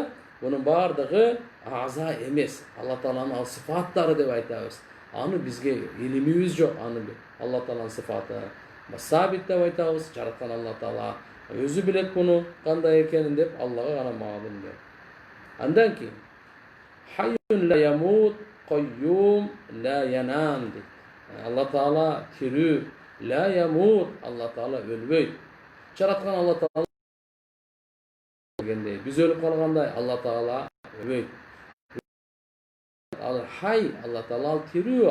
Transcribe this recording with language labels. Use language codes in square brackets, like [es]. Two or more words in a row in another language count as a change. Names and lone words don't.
[ky] Bunun bardыгы аза эмес. Алла Тааланын ал сыфаттары деп айтабыз. Аны бизге илимибиз жок. Аны Алла Тааланын сыфаты сабит деп айтабыз. Жараткан Алла Таала өзү билет буну кандай экенин деп Аллага гана маалым деп. Андан кийин [ar] حي لا يموت قيوم لا ينام дейт. [ky] Алла Таала тирүү, [ar] لا يموت, [ky] Алла Таала өлбөйт. Жараткан Алла Таала дегендей, биз өлүп калгандай Алла Таала өлбөйт. Ал хай, Алла Таала ал тирүү.